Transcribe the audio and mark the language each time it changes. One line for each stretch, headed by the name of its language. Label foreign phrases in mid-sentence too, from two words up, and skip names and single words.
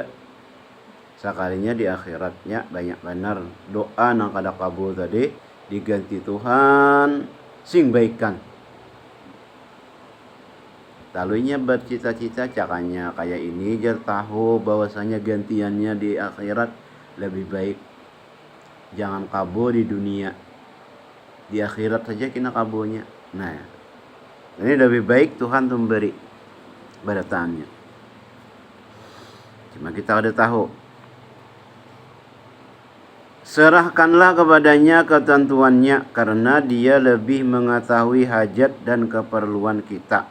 Banjar: Sekalinya di akhiratnya banyak benar doa nang kada kabul tadi diganti Tuhan sing baikan. Lalunya bercita-cita caranya kayak ini, jar tahu bahwasanya gantiannya di akhirat lebih baik. Jangan kabur di dunia, di akhirat saja kena kabulnya.
Indonesian: Nah, ini lebih baik Tuhan memberi balasannya.
Banjar: Cuma kita ada tahu, serahkanlah kepadanya ketentuannya, karena dia lebih mengetahui hajat dan keperluan kita.